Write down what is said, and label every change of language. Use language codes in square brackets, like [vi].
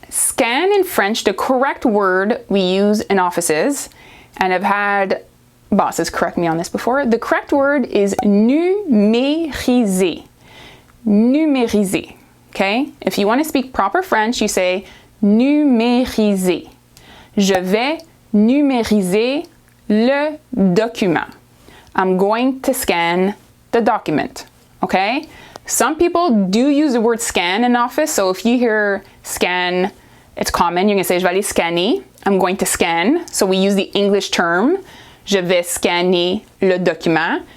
[en] Scan in French, the correct word we use in offices, and I've had bosses correct me on this before. The correct word is numériser. Numériser, okay? If you want to speak proper French, you say numériser. [fr] Je vais numériser le document. [en] I'm going to scan the document, okay? Some people do use the word scan in office, so if you hear scan, it's common. You can say, [fr] je vais aller scanner. [en] I'm going to scan. So we use the English term, [fr] je vais scanner le document.